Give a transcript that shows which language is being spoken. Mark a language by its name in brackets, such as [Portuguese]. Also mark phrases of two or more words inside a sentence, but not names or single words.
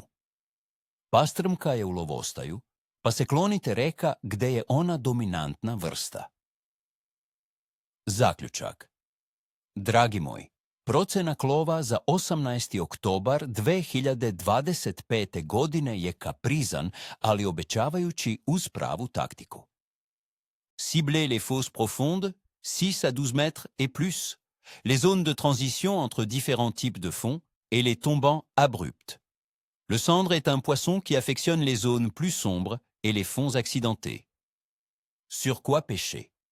[Serbian] Pastrmka je u lovostaju, pa se klonite reka gde je ona dominantna vrsta. Zaključak. Dragi moji, procena klova za 18. oktobar 2025. godine je kaprizan, ali obećavajući uz pravu taktiku. [French] Ciblez les fosses profondes, 6 à 12 mètres et plus, les zones de transition entre différents types de fonds et les tombants abrupts. Le cendre est un poisson qui affectionne les zones plus sombres et les fonds accidentés. Sur quoi pêcher?